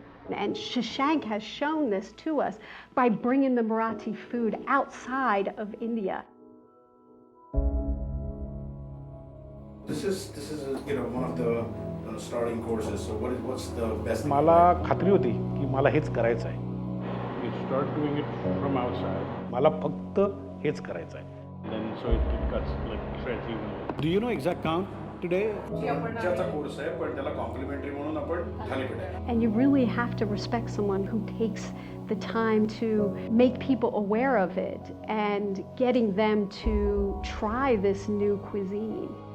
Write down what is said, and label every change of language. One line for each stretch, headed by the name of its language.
English: And Shashank has shown this to us by bringing the Marathi food outside of India. This is one of the starting courses. So what's the best thing?
Marathi: मला खात्री होती की मला हेच करायचं आहे.
English: You start doing it from outside.
Marathi: मला फक्त हेच करायचं आहे.
English: Then so it cuts like shreds evenly. Do you know exact count today?
Marathi: ज्याचा कोर्स आहे पण त्याला कॉम्प्लिमेंटरी म्हणून आपण थालीपीठ आहे.
English: And you really have to respect someone who takes the time to make people aware of it and getting them to try this new cuisine.